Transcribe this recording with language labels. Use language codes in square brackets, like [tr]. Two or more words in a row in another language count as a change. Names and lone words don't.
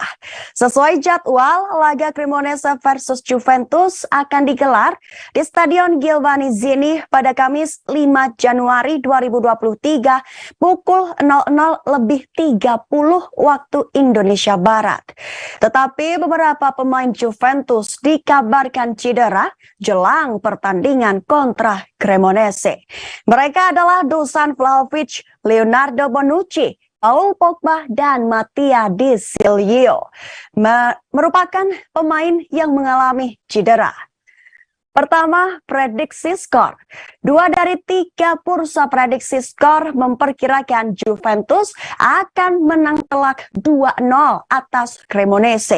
[id] Sesuai jadwal, laga Cremonese versus Juventus akan digelar di Stadion Giovanni Zini pada Kamis 5 Januari 2023 pukul 00.30 waktu Indonesia Barat. Tetapi beberapa pemain Juventus dikabarkan cedera jelang pertandingan kontra Cremonese. Mereka adalah Dusan Vlahovic, Leonardo Bonucci, Paul Pogba, dan Mattia Di Silvio. Merupakan pemain yang mengalami cedera. Pertama, prediksi skor. 2 dari 3 bursa prediksi skor memperkirakan Juventus akan menang telak 2-0 atas Cremonese.